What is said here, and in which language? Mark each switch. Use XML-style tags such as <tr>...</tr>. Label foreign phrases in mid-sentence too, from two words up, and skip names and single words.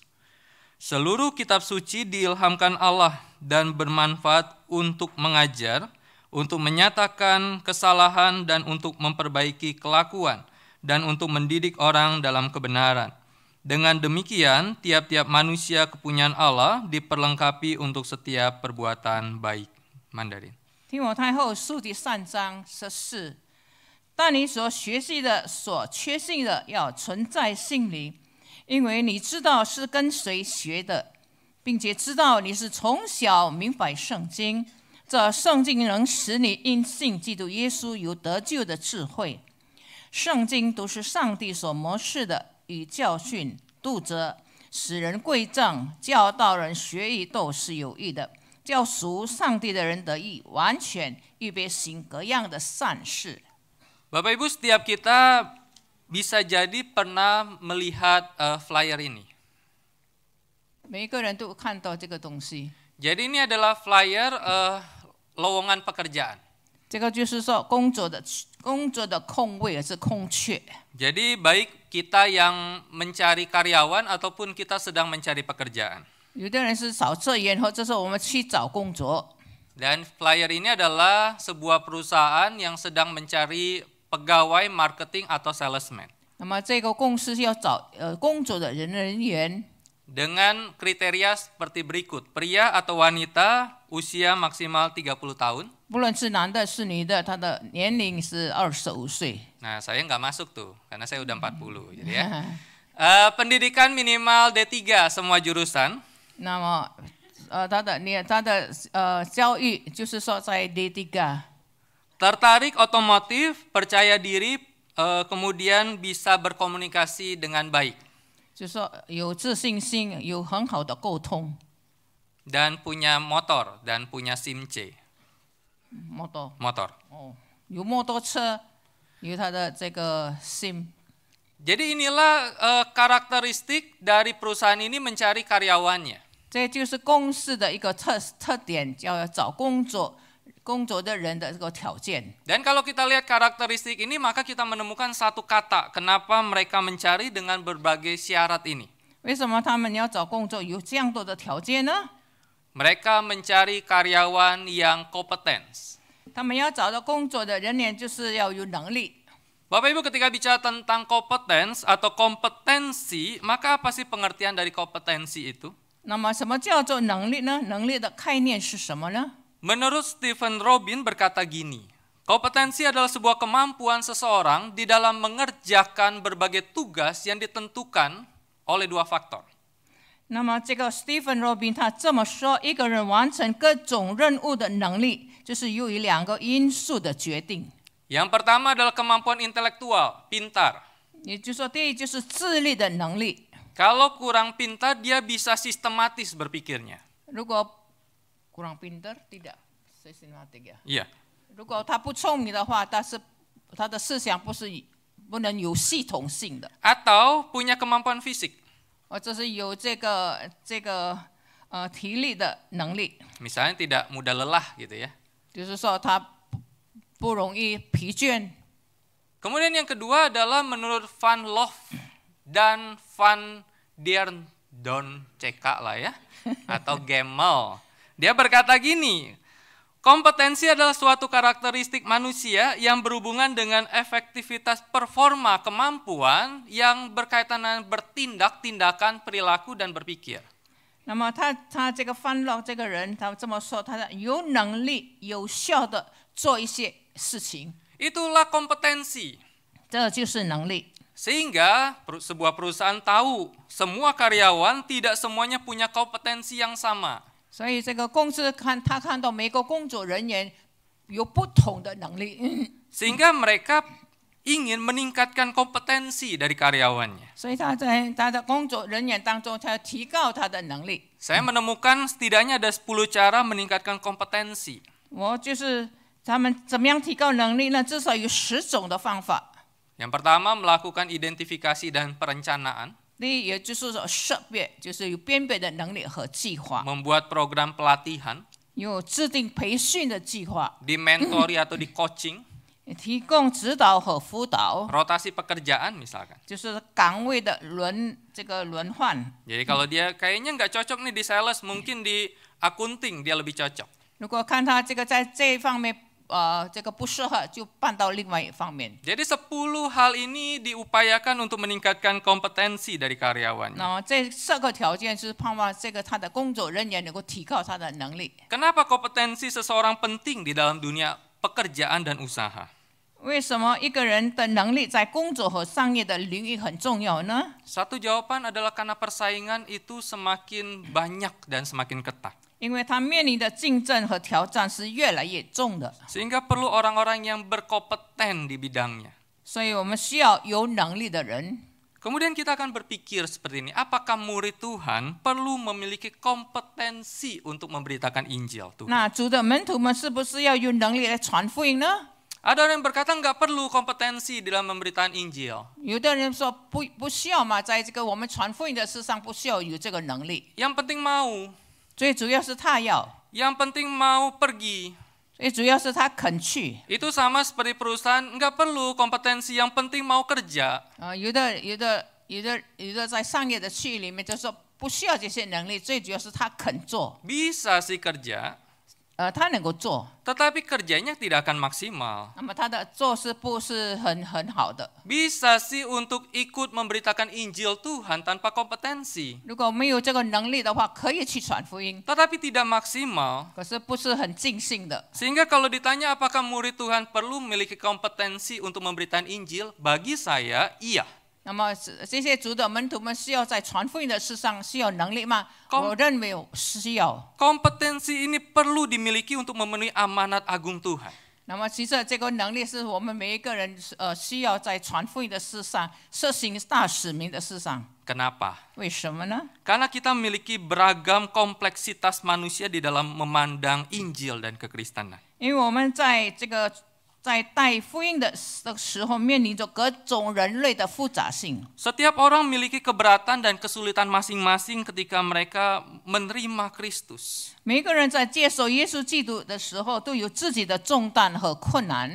<id>Seluruh kitab suci diilhamkan Allah dan bermanfaat untuk mengajar, untuk menyatakan kesalahan dan untuk memperbaiki kelakuan, dan untuk mendidik orang dalam kebenaran. Dengan demikian, tiap-tiap manusia kepunyaan Allah diperlengkapi untuk setiap perbuatan baik. Mandarin.</id> <zh>提摩太后书第3章14，但你所学习的、所确信的，要存在心里，因为你知道是跟谁学的，并且知道你是从小明白圣经。这圣经能使你因信基督耶稣有得救的智慧。圣经都是上帝所默示的，与教训、督责、使人归正、教导人学义都是有益的。叫属上帝的人得以完全预备行各样的善事。</zh> <id>Bapak Ibu, setiap kita bisa jadi pernah melihat flyer ini.</id> <zh>每一个人都看到这个东西。</zh> <id>Jadi ini adalah flyer lowongan pekerjaan.</id> <zh>这个就是说工作的空位是空缺。</zh> <id>Jadi baik kita yang mencari karyawan ataupun kita sedang mencari pekerjaan.</id> <zh>有的人是找职员，或者是我们去找工作。</zh> <id>Dan flyer ini adalah sebuah perusahaan yang sedang mencari pegawai marketing atau salesman.</id> <zh>那么这个公司要找工作的人员，</zh> <id>Dengan kriteria seperti berikut. Pria atau wanita usia maksimal 30 tahun.</id> <zh>不论是男的是女的，他的年龄是25岁。</zh> <id>Nah, saya nggak masuk tuh karena saya udah 40 jadi ya. Pendidikan minimal D3 semua jurusan.</id> <zh>那么他的教育就是说在 D3。</zh> <id>Tertarik otomotif, percaya diri, kemudian bisa berkomunikasi dengan baik.</id> <zh>就是说有自信心，有很好的沟通。</zh> <id>Dan punya motor dan punya SIM C. Motor.</id> <zh>有摩托车，有他的这个 SIM。</zh> <id>Jadi inilah karakteristik dari perusahaan ini mencari karyawannya.</id> <zh>这就是公司的一个特点，要找工作的人的这个条件。</zh> <id>Dan kalau kita lihat karakteristik ini, maka kita menemukan satu kata kenapa mereka mencari dengan berbagai syarat ini.</id> <zh>为什么他们要找工作有这样多的条件呢？</zh> <id>Mereka mencari karyawan yang kompeten.</id> <zh>他们要找到工作的人员就是要有能力。</zh> <id>Bapak Ibu, ketika bicara tentang kompetens atau kompetensi, maka apa sih pengertian dari kompetensi itu?</id> <zh>那么什么叫做能力呢？能力的概念是什么呢？</zh> <id>Menurut Stephen Robin berkata gini, kompetensi adalah sebuah kemampuan seseorang di dalam mengerjakan berbagai tugas yang ditentukan oleh dua faktor.</id> <zh>那么这个 Stephen Robin 他这么说，一个人完成各种任务的能力，就是由于2个因素的决定。</zh> <id>Yang pertama adalah kemampuan intelektual, pintar.</id> <zh>也就是说，第一就是智力的能力。</zh> <id>Kalau kurang pintar, dia bisa sistematis berpikirnya. 如果 kurang pintar tidak systematic 呀。 Iya.</id> <zh>如果他不聪明的话，他的思想不能有系统性的，</zh> <id>Atau punya kemampuan fisik.</id> <zh>或者是有这个体力的能力，</zh> <id>Misalnya tidak mudah lelah gitu ya.</id> <zh>就是说他不容易疲倦。</zh> <id>Kemudian yang kedua adalah menurut Van Loof dan Van Don CK lah ya, atau Gemmel. Dia berkata gini, kompetensi adalah suatu karakteristik manusia yang berhubungan dengan efektivitas performa kemampuan yang berkaitan dengan bertindak, tindakan, perilaku, dan berpikir.</id> <zh>那么他这个范洛这个人，他这么说，他有能力、有效的做一些事情，</zh> <id>Itulah kompetensi.</id> <zh>这就是能力。</zh> <id>Sehingga sebuah perusahaan tahu semua karyawan tidak semuanya punya kompetensi yang sama.</id> <zh>所以这个公司看到每个工作人员有不同的能力，</zh> <id>Sehingga mereka ingin meningkatkan kompetensi dari karyawannya.</id> <zh>所以他在他的工作人员当中，他要提高他的能力。</zh> <id>Saya menemukan setidaknya ada 10 cara meningkatkan kompetensi.</id> <zh>我就是他们怎么样提高能力呢？至少有10种的方法。</zh> <id>Yang pertama, melakukan identifikasi dan perencanaan.</id> <zh>第一，也就是说识别，就是有辨别的能力和计划，</zh> <id>Membuat program pelatihan,</id> <zh>有制定培训的计划，</zh> <id>di mentori atau di coaching,</id> <zh>提供指导和辅导，</zh> <id>rotasi pekerjaan misalkan.</id> <zh>就是岗位的轮换。</zh> <id>Jadi kalau dia kayaknya nggak cocok nih di sales, mungkin di accounting dia lebih cocok.</id> <zh>如果看他这个在这一方面这个不适合，就搬到另外一方面。</zh> <id>Jadi 10 hal ini diupayakan untuk meningkatkan kompetensi dari karyawannya.</id> <zh>那这10个条件是盼望这个他的工作人员能够提高他的能力。</zh> <id>Kenapa kompetensi seseorang penting di dalam dunia pekerjaan dan usaha?</id> <zh>为什么一个人的能力在工作和商业的领域很重要呢？</zh> <id>Satu jawaban adalah karena persaingan itu semakin banyak dan semakin ketat.</id> <zh>因为他面临的竞争和挑战是越来越重的，</zh> <id>Sehingga perlu orang-orang yang berkompeten di bidangnya.</id> <zh>所以我们需要有能力的人。</zh> <id>Kemudian kita akan berpikir seperti ini, apakah murid Tuhan perlu memiliki kompetensi untuk memberitakan Injil Tuhan?</id> <zh>那主的门徒们是不是要有能力来传福音呢？</zh> <id>Ada orang yang berkata nggak perlu kompetensi dalam memberitakan Injil.</id> <zh>有的人说不需要嘛，在这个我们传福音的事上不需要有这个能力，</zh> <id>Yang penting mau,</id> <zh>最主要是他要，</zh> <id>yang penting mau pergi.</id> <zh>最主要是他肯去。</zh> <id>Itu sama seperti perusahaan, nggak perlu kompetensi, yang penting mau kerja.</id> <zh>有的在商业的区域里面就说不需要这些能力，最主要是他肯做，</zh> <id>Bisa sih kerja,</id> <zh>他能够做，</zh> <id>tetapi kerjanya tidak akan maksimal.</id> <zh>那么他的做是不是很好的？</zh> <id>Bisa sih untuk ikut memberitakan Injil Tuhan tanpa kompetensi,</id> <zh>如果没有这个能力的话，可以去传福音，</zh> <id>tetapi tidak maksimal.</id> <zh>可是不是很尽兴的。</zh> <id>Sehingga kalau ditanya apakah murid Tuhan perlu memiliki kompetensi untuk memberitakan Injil, bagi saya iya.</id> <zh>那么这些主的门徒们需要在传福音的事上需要能力吗？我认为需要。</zh> <id>Kompetensi ini perlu dimiliki untuk memenuhi amanat agung Tuhan.</id> <zh>那么其实这个能力是我们每一个人需要在传福音的事上实行大使命的事上。</zh> <id>Kenapa?</id> <zh>为什么呢？</zh> <id>Karena kita memiliki beragam kompleksitas manusia di dalam memandang Injil dan kekristenan.</id> <zh>因为我们在带福音的时候，面临着各种人类的复杂性。</zh> <id>Setiap orang memiliki keberatan dan kesulitan masing-masing ketika mereka menerima Kristus.</id> <zh>每个人在接受耶稣基督的时候，都有自己的重担和困难。</zh>